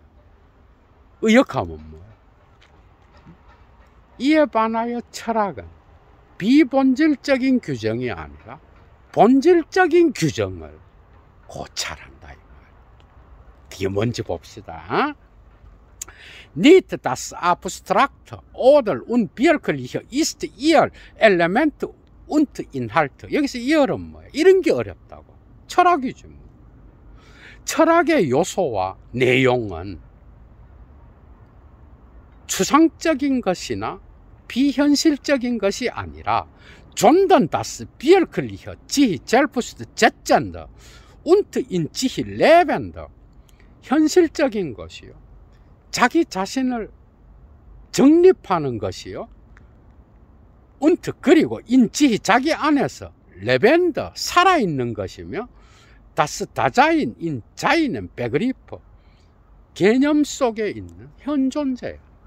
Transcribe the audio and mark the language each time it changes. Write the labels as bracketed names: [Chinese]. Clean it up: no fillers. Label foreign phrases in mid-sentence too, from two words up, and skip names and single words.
[Korean] 의역하면 뭐예요? 이에 반하여 철학은 비본질적인 규정이 아니라 본질적인 규정을 고찰한다. 이게 뭔지 봅시다. [German] Nicht das Abstrakte oder unwirkliche ist ihr Element und Inhalt. [Korean] 여기서 이열은 뭐예요? 이런 게 어렵다고. 철학이지 뭐. 철학의 요소와 내용은 추상적인 것이나 비현실적인 것이 아니라 [German] sondern das wirkliche sich selbst setzende und in sich lebende [Korean] 현실적인 것이요, 자기 자신을 정립하는 것이요, 운트 그리고 [German] in sich [Korean] 자기 안에서 레벤더 살아있는 것이며 [German] das Dasein in seinem [Korean] 베그리프 개념 속에 있는 현존재예요.